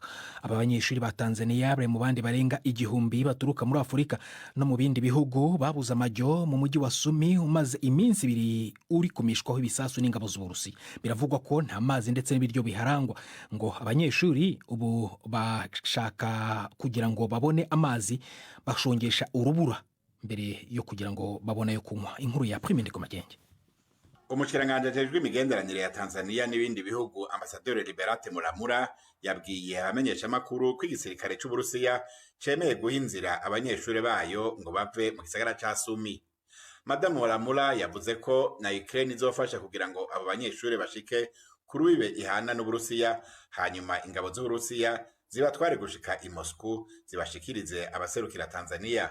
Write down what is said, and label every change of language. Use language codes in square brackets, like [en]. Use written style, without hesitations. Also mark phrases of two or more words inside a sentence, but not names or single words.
[rn] Aba banyeshuri ba Tanzania bari mu bandi barenga 1000 baturuka muri Afurika no mu bindi bihugu babuze amajyo mu mujyi wa Sumi umaze iminsi 2 uri kumishwaho ibisasu n'ingabo z'Uburusiya. Biravugwa ko nta mazi ndetse n'ibiryo biharangwa, ngo abanyeshuri ubu shaka kugira ngo babone amazi bashongesha urubura mbere yo kugira ngo babone yo kunywa. Inkuru ya Primende ku magenge. Umushikiranganje ajejwe imigenderanire ya Tanzania n'ibindi bihugu Ambasaderi Liberate Muramura yabwiye abamenyesha amakuru ko igisirikare cy'Uburusiya cemeye guha inzira abanyeshuri bayo ngo bave mu gisagara ca Sumi. Madame Muramura yavuze ko na Ukraine izofasha kugira ngo abo banyeshuri bashike kuri wibe ihana n'Uburusiya, hanyuma ingabo z'Uburusiya zibatware gushika i Moscow zibashikirize abaserukira Tanzania.